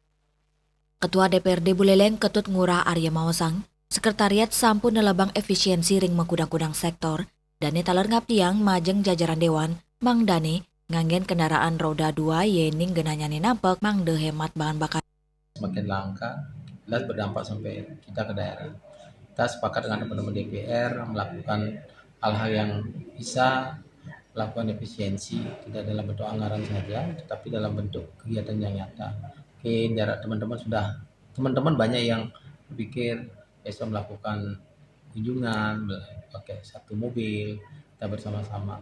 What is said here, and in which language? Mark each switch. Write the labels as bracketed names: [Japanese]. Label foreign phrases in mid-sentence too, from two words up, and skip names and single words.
[Indonesian] Ketua DPRD [Balinese] Buleleng Ketut Ngurah Arya Mawasang, sekretariat sampun nelabang efisiensi ring mengkudang-kudang sektor, dan taler ngaptiang majeng jajaran dewan, Mang Dane, nganggen [Indonesian] kendaraan roda 2 [Balinese] yening genanyane nampak mang de [Indonesian] hemat bahan bakar. Semakin langka dan berdampak sampai kita ke daerah. Kita sepakat dengan teman-teman DPR melakukan hal-hal yang bisa melakukan efisiensi, tidak dalam bentuk anggaran saja, tetapi dalam bentuk kegiatan yang nyata. Mungkin teman-teman banyak yang berpikir bisa melakukan kunjungan, pakai satu mobil, kita bersama-sama.